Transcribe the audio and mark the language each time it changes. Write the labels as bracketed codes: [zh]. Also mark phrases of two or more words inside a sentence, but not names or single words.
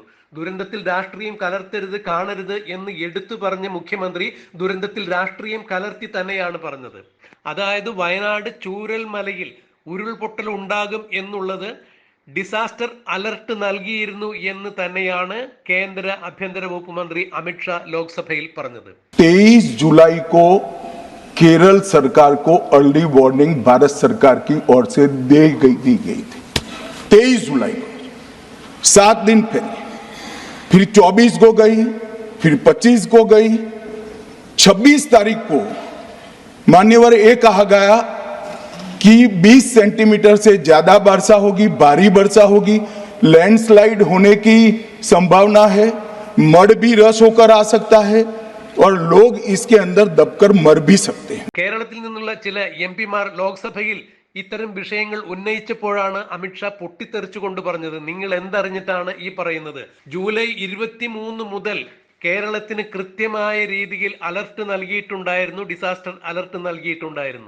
[ml] ദുരന്തത്തിൽ രാഷ്ട്രീയം കലർത്തരുത്, കാണരുത് എന്ന് എടുത്തു പറഞ്ഞ മുഖ്യമന്ത്രി ദുരന്തത്തിൽ രാഷ്ട്രീയം കലർത്തി തന്നെയാണ് പറഞ്ഞത്. അതായത് വയനാട് ചൂരൽമലയിൽ ഉരുൾപൊട്ടൽ ഉണ്ടാകും എന്നുള്ളത് [en] disaster alert [ml] നൽകിയിരുന്നു എന്ന് തന്നെയാണ് കേന്ദ്ര ആഭ്യന്തര വകുപ്പ് മന്ത്രി അമിത്ഷാ ലോക്സഭയിൽ പറഞ്ഞത്. [hi] 23 जुलाई को केरल सरकार को [en] early warning [hi] भारत सरकार की ओर से दी गई थी। 23 जुलाई को 7 दिन पहले, फिर 24 को गई, फिर 25 को गई, 26 तारीख को मान्यवर ये कहा गया कि 20 सेंटीमीटर से ज्यादा वर्षा होगी, भारी वर्षा होगी, लैंडस्लाइड होने की संभावना है, मड भी रस होकर आ सकता है और लोग इसके अंदर दबकर मर भी सकते हैं. [ml] കേരളത്തിൽ നിന്നുള്ള ചില എംപിമാർ ലോക്സഭയിൽ ഇത്തരം വിഷയങ്ങൾ ഉന്നയിച്ചപ്പോഴാണ് അമിത്ഷാ പൊട്ടിത്തെറിച്ചുകൊണ്ട് പറഞ്ഞത്, നിങ്ങൾ എന്തറിഞ്ഞിട്ടാണ് ഈ പറയുന്നത്? ജൂലൈ 23 മുതൽ കേരളത്തിന് കൃത്യമായ രീതിയിൽ അലർട്ട് നൽകിയിട്ടുണ്ടായിരുന്നു, [en] disaster alert [ml] നൽകിയിട്ടുണ്ടായിരുന്നു.